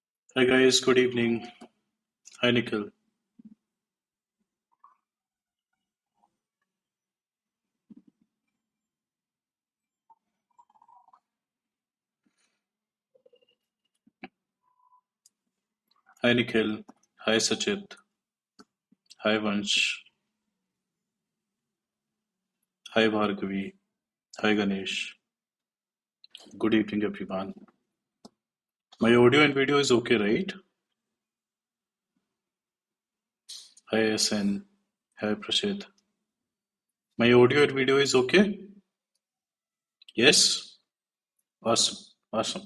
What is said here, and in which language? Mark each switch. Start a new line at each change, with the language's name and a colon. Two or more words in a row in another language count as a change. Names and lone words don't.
English: Hi guys, good evening. Hi Nikhil. Hi Nikhil. Hi Sachit. Hi Vansh. Hi Bhargavi. Hi Ganesh. Good evening everyone. My audio and video is okay, right? Hi SN. Hi Prashit. My audio and video is okay? Yes? Awesome. Awesome.